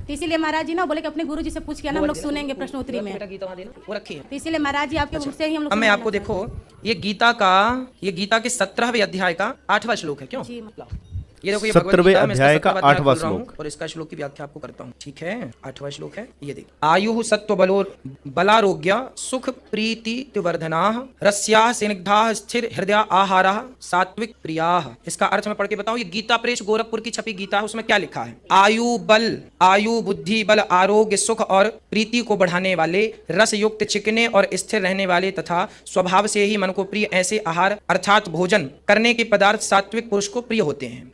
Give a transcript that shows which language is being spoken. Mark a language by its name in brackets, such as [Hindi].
[Hindi] तो इसीलिए महाराज जी ना बोले कि अपने गुरु जी से पूछ के आना, हम लोग सुनेंगे प्रश्नोत्तरी में। वो रखी है। तो इसीलिए महाराज जी आपके मुख से ही हम लोग। अब मैं आपको देखो, ये गीता के 17वें अध्याय का 8वां श्लोक है। क्यों? ये देखो, ये 17वें अध्याय का 8वां श्लोक, और इसका श्लोक की व्याख्या आपको करता हूँ। ठीक है, 8वां श्लोक है, ये देखो। [Sanskrit] आयु सत्व बलारोग्य सुख प्रीति वर्धनाः रस्याः स्निग्धाः स्थिर हृदया आहाराः सात्विक प्रियाः। [Hindi] इसका अर्थ मैं पढ़ के बताऊं। ये गीता प्रेस गोरखपुर की छपी गीता है, उसमें क्या लिखा है? आयु बुद्धि बल आरोग्य सुख और प्रीति को बढ़ाने वाले, रस युक्त चिकने और स्थिर रहने वाले तथा स्वभाव से ही मन को प्रिय ऐसे आहार अर्थात भोजन करने के पदार्थ सात्विक पुरुष को प्रिय होते हैं।